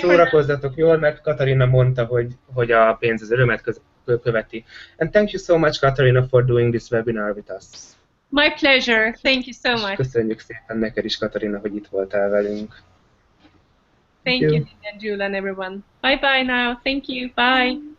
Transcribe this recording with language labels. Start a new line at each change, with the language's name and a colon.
Hungarian: Szórakozzatok jól, mert Katarina mondta, hogy a pénz az örömet követi.
English: And thank you so much, Katarina, for doing this webinar with us. My pleasure. Thank you so much.
Hungarian: Köszönjük szépen neked is, Katarina, hogy itt voltál velünk.
English: Thank you, Linda and Jula and everyone. Bye-bye now. Thank you. Bye.